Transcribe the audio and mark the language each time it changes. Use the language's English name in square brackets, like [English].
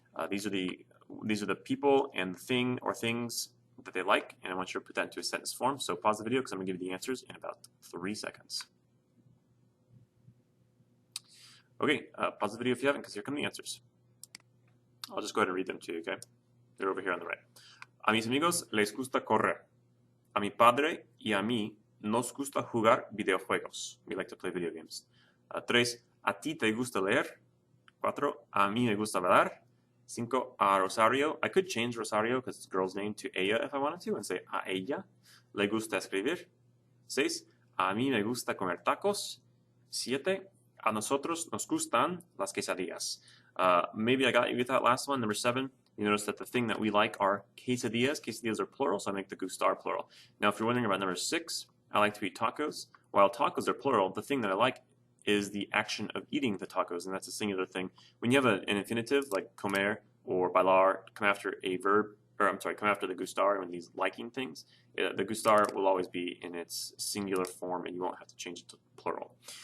[English] These are the people and the thing or things that they like, and I want you to put that into a sentence form. So pause the video because I'm going to give you the answers in about 3 seconds. Okay, pause the video if you haven't, because here come the answers. I'll just go ahead and read them to you, okay? They're over here on the right. [Spanish] A mis amigos les gusta correr. A mi padre y a mí nos gusta jugar videojuegos. [English] We like to play video games. [Spanish] 3. A ti te gusta leer. 4. A mí me gusta bailar. 5. A Rosario. [English] I could change Rosario because it's a girl's name to ella if I wanted to and say [Spanish] a ella le gusta escribir. [English] 6. [Spanish] A mí me gusta comer tacos. 7. A nosotros nos gustan las quesadillas. [English] Maybe I got you with that last one. Number 7. You notice that the thing that we like are quesadillas. Quesadillas are plural, so I make the Gustar plural. Now, if you're wondering about number 6, I like to eat tacos. While tacos are plural, the thing that I like is the action of eating the tacos, and that's a singular thing. When you have an infinitive like comer or bailar come after a verb, or I'm sorry, come after the Gustar when these liking things, the Gustar will always be in its singular form, and you won't have to change it to plural.